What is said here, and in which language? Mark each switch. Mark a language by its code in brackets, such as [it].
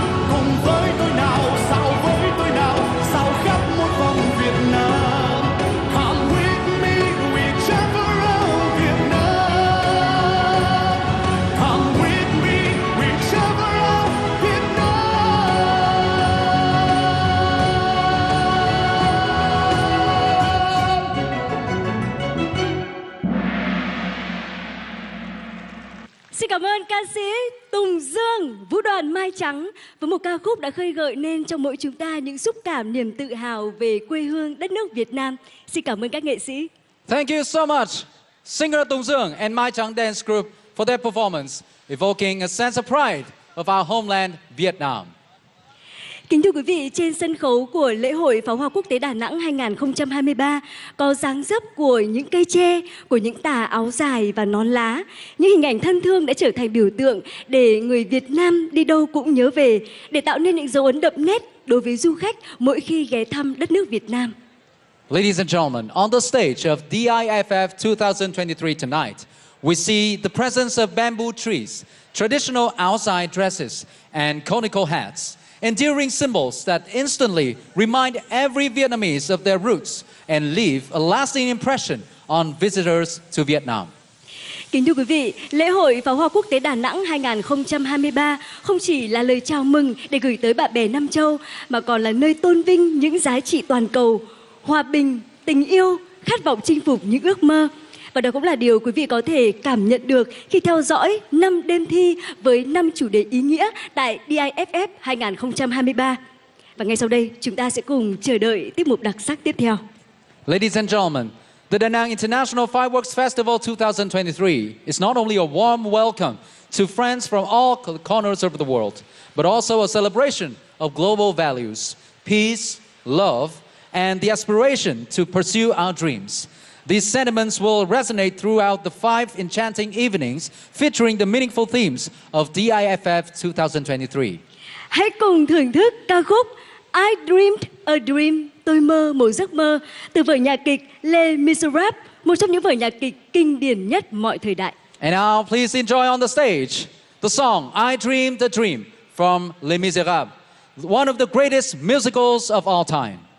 [vi] Cùng với tôi nào, dạo với tôi nào, dạo khắp một vòng Việt Nam. [en] Come with me, we travel around Việt Nam. Come with me, we travel around Việt Nam. [vi] Xin cảm ơn ca sĩ Tùng Dương, Vũ đoàn Mai Trắng với một ca khúc đã khơi gợi nên trong mỗi chúng ta những xúc cảm niềm tự hào về quê hương đất nước Việt Nam. Xin cảm ơn các nghệ sĩ. [en] Thank you so much, singer Tung Dương and Mai Chang Dance Group for their performance, evoking a sense of pride of our homeland, Vietnam. [vi] Kính thưa quý vị, trên sân khấu của lễ hội pháo hoa quốc tế Đà Nẵng 2023 có dáng dấp của những cây tre, của những tà áo dài và nón lá. Những hình ảnh thân thương đã trở thành biểu tượng để người Việt Nam đi đâu cũng nhớ về, để tạo nên những dấu ấn đậm nét đối với du khách mỗi khi ghé thăm đất nước Việt Nam. [en] Ladies and gentlemen, on the stage of DIFF 2023 tonight, we see the presence of bamboo trees, traditional outside dresses, and conical hats, enduring symbols that instantly remind every Vietnamese of their roots and leave a lasting impression on visitors to Vietnam. [vi] Kính thưa quý vị, lễ hội pháo hoa quốc tế Đà Nẵng 2023 không chỉ là lời chào mừng để gửi tới bạn bè Nam Châu, mà còn là nơi tôn vinh những giá trị toàn cầu, hòa bình, tình yêu, khát vọng chinh phục những ước mơ. Và đó cũng là điều quý vị có thể cảm nhận được khi theo dõi 5 đêm thi với 5 chủ đề ý nghĩa tại DIFF 2023. Và ngay sau đây, chúng ta sẽ cùng chờ đợi tiết mục đặc sắc tiếp theo. [en] Ladies and gentlemen, the Da Nang International Fireworks Festival 2023 is not only a warm welcome to friends from all corners of the world, but also a celebration of global values, peace, love, and the aspiration to pursue our dreams. These sentiments will resonate throughout the 5 enchanting evenings featuring the meaningful themes of DIFF 2023. [vi] Hãy cùng thưởng thức ca khúc I Dreamed a Dream, tôi mơ một giấc mơ, từ vở nhạc kịch Les Miserables, một trong những vở nhạc kịch kinh điển nhất mọi thời đại. [en] And now please enjoy on the stage the song I Dreamed a Dream from Les Miserables, one of the greatest musicals of all time.